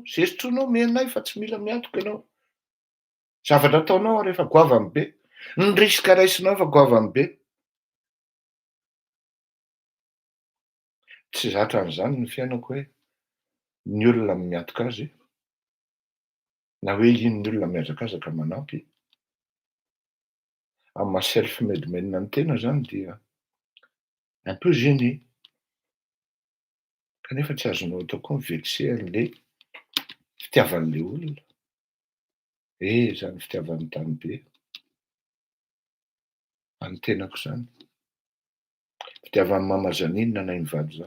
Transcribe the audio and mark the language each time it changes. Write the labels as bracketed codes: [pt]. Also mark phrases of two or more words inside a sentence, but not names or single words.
[mg] Zay sotroinao menay fa tsy mila miantoka ianao. Zavatra ataonao rehefa goavany be, ny risika raisinao fa goavany be. Tsy zatra an'izany ny fiainako hoe ny olona miantoka azy na hoe ino ny olona miazakazaka manampy. Amin'ny maha [en] self-made men [mg] ny tena zany dia [fr] un peu gêné. [mg] Kanefa tsy azonao atao koa mivexer an'le fitiavan'le olona. Zany fitiavan'ny tany be. Any tenako zany. Fitiavan'ny mama Janine anay mivady zany.